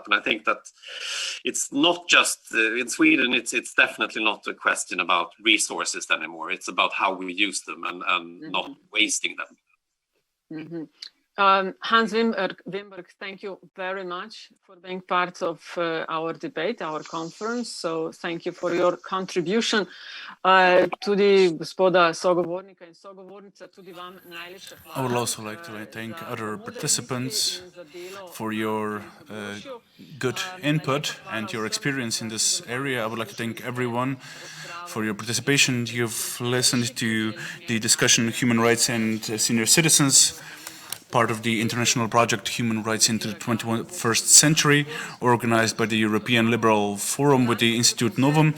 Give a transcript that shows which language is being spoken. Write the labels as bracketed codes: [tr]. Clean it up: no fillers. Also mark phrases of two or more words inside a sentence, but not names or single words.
[en] And I think that it's not just in Sweden, it's definitely not a question about resources anymore. It's about how we use them and not wasting them. Hans Wimberg, thank you very much for being part of our debate, our conference. So thank you for your contribution. [sl] Tudi gospoda sogovornika in sogovornica, tudi vam najlepša hvala. [en] I would also like to thank other participants for your good input and your experience in this area. I would like to thank everyone for your participation. You've listened to the discussion Human Rights and Senior Citizens, part of the international project Human Rights into the 21st Century, organized by the European Liberal Forum with the Institute Novum.